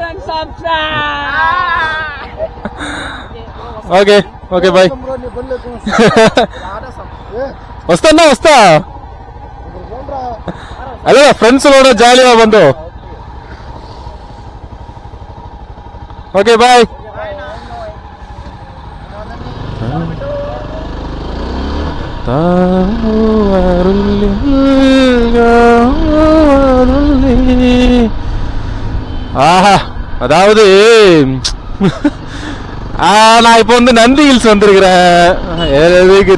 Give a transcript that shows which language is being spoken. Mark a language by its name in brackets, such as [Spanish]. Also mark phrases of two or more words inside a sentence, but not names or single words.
[English] Okay okay bye. [Telugu] వస్తా అదే ఫ్రెండ్స్ కూడా జాలీగా బంధు. [English] Okay bye. [Tamil] ஆஹா, அதாவது நான் இப்போ வந்து நந்தி ஹில்ஸ் வந்திருக்கிறேன்.